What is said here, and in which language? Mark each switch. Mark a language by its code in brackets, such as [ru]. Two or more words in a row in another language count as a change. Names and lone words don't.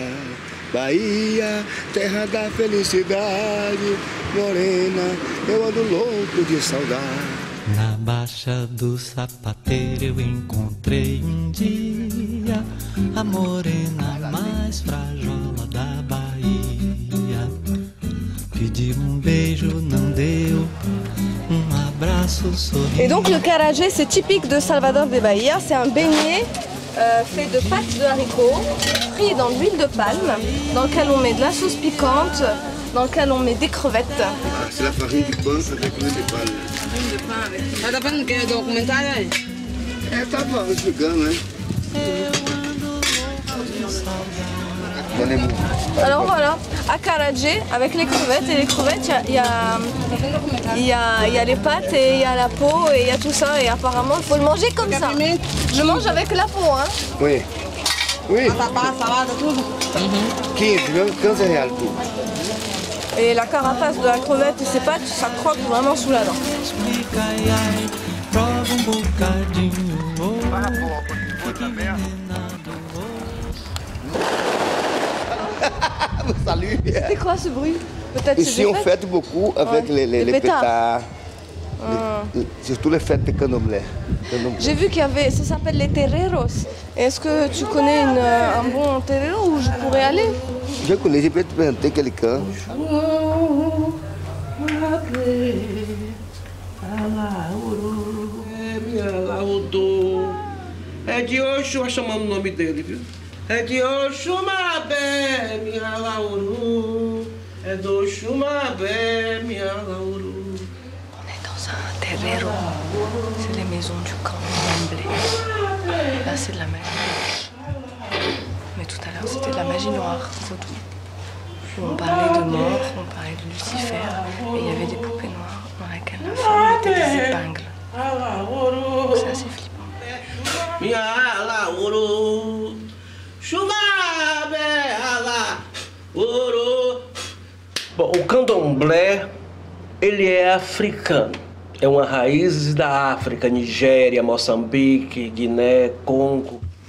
[pt] Bahia, terra da felicidade, morena, eu ando louco de saudade. Na Baixa do Sapateiro eu encontrei dia a morena mais frajola da Bahia. Pedi beijo, não deu. [fr] Et donc le carajé, c'est typique de Salvador de Bahia, c'est un beignet fait de pâte de haricots, frit dans l'huile de palme, dans lequel on met de la sauce piquante, dans lequel on met des crevettes. C'est la farine du pain avec l'huile de palme. L'huile de pain avec... [pt] Tá vendo que é documentário aí? Tá bom, explicando, né? [fr] Alors voilà, acarajé avec les crevettes, et les crevettes, il y a les pâtes et il y a la peau et il y a tout ça, et apparemment il faut le manger comme ça. Je mange avec la peau, hein. Oui. Oui. [pt] Salada, tudo. 15 reais tudo. [fr] Et la carapace de la crevette et ses pâtes, ça croque vraiment sous la dent. Salut. C'est quoi ce bruit? Peut-être ici on fête beaucoup avec les pétards. Surtout les fêtes de candomblé. J'ai vu qu'il y avait, ça s'appelle les terreiros. Est-ce que tu connais un bon terreiro où je pourrais aller? Je connais, je peux te présenter quelqu'un. [pt] É de Oxum chamando o nome dele, viu? É de Oxumabé, minha lauru. É do Oxumabé, minha lauru. [fr] On est dans un terreiro. C'est les maisons du candomblé. Là, c'est de la magie blanche. Mais tout à l'heure, c'était de la magie noire, vaudou. On parlait de mort, on parlait de Lucifer, et il y avait des poupées noires dans lesquelles la femme mettait des épingles. C'est assez flippant. [pt] Bom, o candomblé, ele é africano. É uma raiz da África, Nigéria, Moçambique, Guiné, Congo.